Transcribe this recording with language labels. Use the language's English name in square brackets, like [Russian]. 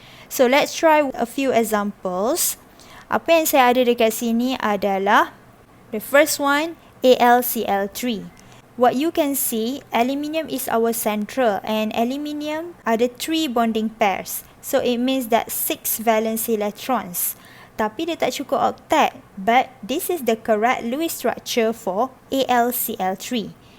[English] So let's try a few examples. [Malay] Apa yang saya ada dekat sini adalah [English] the first one, [Malay] AlCl3. [English] What you can see, aluminium is our central, and aluminium ada 3 bonding pairs. So it means that 6 valence electrons. [Malay] Tapi dia tak cukup octet, [English] but this is the correct Lewis structure for AlCl3.